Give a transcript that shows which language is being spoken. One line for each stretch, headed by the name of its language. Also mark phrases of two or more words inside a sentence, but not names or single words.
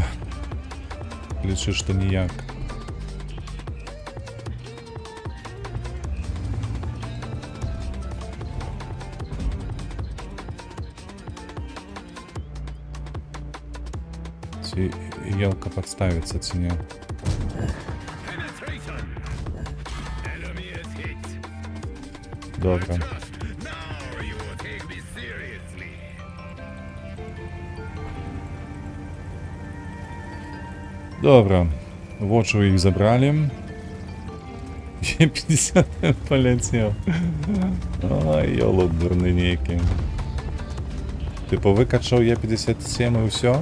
Belarusian: Лічу, што ніяк. Ці елка падставіцца, ці не.
English: Penetration. Enemy is hit.
Belarusian: Добра.
English: Now you will take me seriously.
Belarusian: Добра. Вочы ў іх забралі. Е-50 паляцеў. Ай, ёлуп дурны нейкі. Типа выкачаў Е-57 і ўсё?